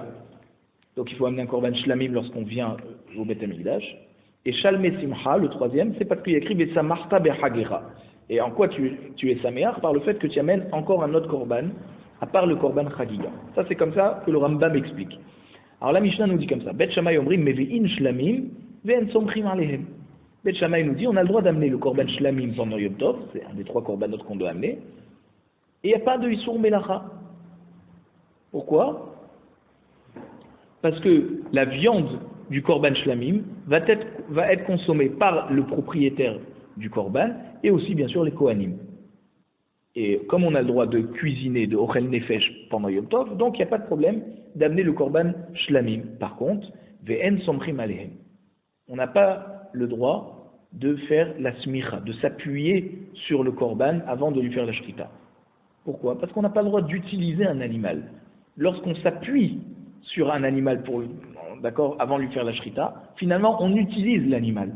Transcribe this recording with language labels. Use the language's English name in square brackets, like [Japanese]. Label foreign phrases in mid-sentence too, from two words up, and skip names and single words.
[French] Donc il faut amener un [Hebrew] קרבן שלמים [French] lorsqu'on vient au [Hebrew] בית המקדש. [French] Et [Hebrew] שלמי שמחה, [French] le troisième, c'est parce qu'il y a écrit [Hebrew] ושמחת בחגך. [French] Et en quoi tu es saméach? Par le fait que tu amènes encore un autre korban, à part le [Hebrew] קרבן חגיגה. [French] Ça c'est comme ça que le Rambam explique. Alors la Mishnah nous dit comme ça. [Hebrew] בית שמאי אומרים מביאין שלמים ואין סומכין עליהם. [French] Bet Shammai nous dit on a le droit d'amener le [Hebrew] קרבן שלמים [French] pendant Yom Tov, c'est un des 3 korbanot qu'on doit amener. Et il n'y a pas de [Hebrew] איסור מלאכה. [French] Pourquoi? Parce que la viande du [Hebrew] קרבן שלמים [French] va être consommée par le propriétaire du korban et aussi bien sûr les kohanim. Et comme on a le droit de cuisiner de [Hebrew] אוכל נפש [French] pendant Yom Tov, donc il n'y a pas de problème d'amener le [Hebrew] קרבן שלמים. [French] Par contre, [Hebrew] ואין סומכין עליהם. [French] On n'a pas le droit de faire la smicha, de s'appuyer sur le korban avant de lui faire la shrita. Pourquoi? Parce qu'on n'a pas le droit d'utiliser un animal. Lorsqu'on s'appuie sur un animal d'accord, avant de lui faire la shrita, finalement on utilise l'animal.